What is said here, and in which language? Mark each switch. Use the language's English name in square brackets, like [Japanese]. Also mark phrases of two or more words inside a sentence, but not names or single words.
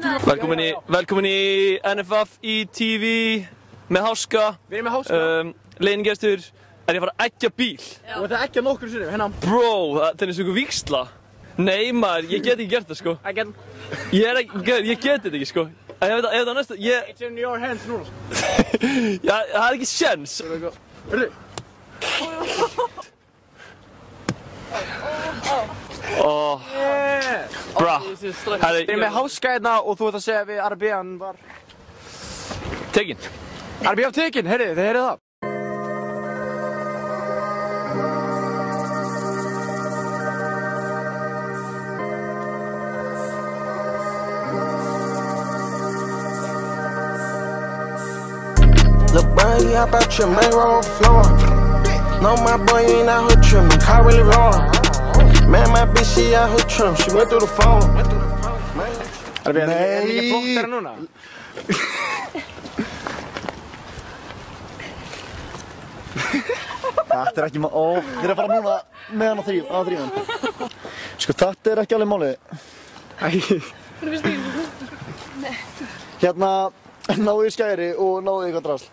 [Icelandic] Velkomin í NFF í TV með Háska. Við erum með Háska. Leynigestur. Er ég að fara að eggja bíl? Og þetta eggja nokkur sinnum, hérna. Bro, þetta er eins og einhver vígsla. Nei maður, ég get ekki gert það sko. Ég get þetta ekki sko. Ef það næsta, [English] It's in your hands [Icelandic] núna sko. Já, það er ekki sjens. Hörru. Bra. Við erum með Háska hérna og þú ert að segja við Ari B. hann var tekinn. Ari B. var tekinn, heyrðu, þið heyrðu það. [English] Lil' Brian, he hop out trim, man, roll flowin'. No, my boy, you ain't out here trimmin', car really rollin'. Man, my bitch, she out here trim, she went through the phone. [Icelandic] Er það ekki flottara núna? Þetta ekki maður, þið fara núna með hann á þrífan. Sko, þetta ekki alveg málið. Hérna, náðu í skæri og náðu í eitthvað drasl.